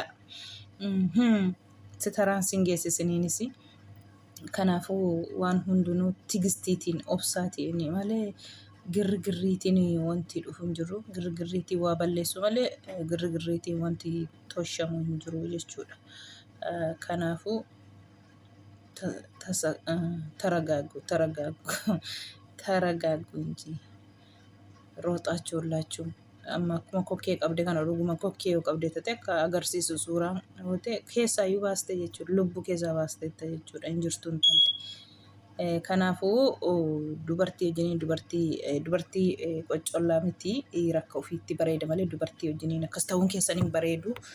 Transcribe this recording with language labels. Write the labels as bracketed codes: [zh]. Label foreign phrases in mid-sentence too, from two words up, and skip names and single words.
[om] Sitaraan sin geessisiniinis. Kanaafuu waan hundinuu tigistiitiin obsaatiin malee girgirriitiin wanti dhufu hin jiru. Girgirriitiin waa balleessu malee girgirriitiin wanti toshamu hin jiru jechuudha. Kanaafuu [am] ተረጋጉ እንጂ ሮጣችሁላችሁ [om] akkuma kokkee qabde kana dhuguma kokkee yoo qabde ta'e akka agarsiisu suuraa keessaayyuu baaste jechuudha. Lubbuu keessaa baaste jechuudha. Hin jirtu hin talle. Kanaafuu dubartii wajjiniin dubartii qoccollaa miti rakka ofiitti bareeda malee dubartii wajjiniin akkas ta'uun keessan hin bareedu.